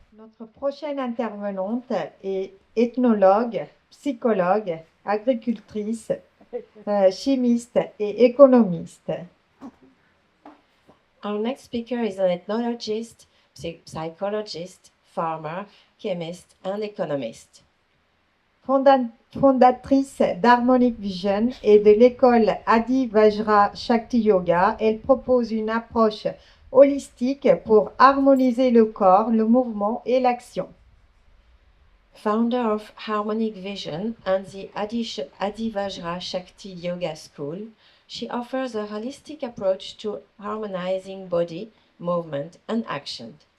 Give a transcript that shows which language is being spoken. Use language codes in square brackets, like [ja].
[fr] Notre prochaine intervenante est ethnologue, psychologue, agricultrice, chimiste et économiste. [en] Our next speaker is an ethnologist, psychologist, farmer, chemist, and economist. [fr] Fondatrice d'Harmonic Vision et de l'école Adi Vajra Shakti Yoga, elle propose une approche holistique pour harmoniser le corps, le mouvement et l'action. [en] Founder of Harmonic Vision and the Adi Vajra Shakti Yoga School, she offers a holistic approach to harmonizing body, movement, and action.